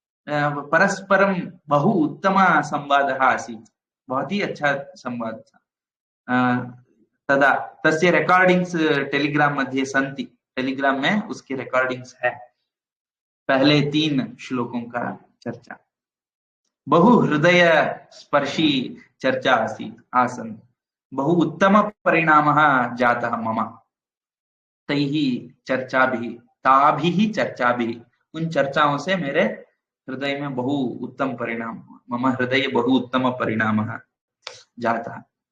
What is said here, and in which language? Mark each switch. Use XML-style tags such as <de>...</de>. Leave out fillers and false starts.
<sa>परस्परम बहु उत्तम संवादः आसीत्,</sa> <hi>बहुत ही अच्छा संवाद था।</hi> <sa>तदा तस्य रिकॉर्डिंग्स टेलीग्राम मध्ये सन्ति,</sa> <hi>टेलीग्राम में उसके रिकॉर्डिंग्स है। पहले 3 श्लोकों का चर्चा</hi> <sa>बहु हृदय स्पर्शी चर्चा आसन्। बहु उत्तम परिणामः जातः मम तैः चर्चाभिः, ताभिः चर्चाभिः।</sa> <hi>उन चर्चाओं से मेरे हृदय में बहु उत्तम परिणाम,</hi> <sa>मम हृदय बहु उत्तम परिणामः जातः।</sa>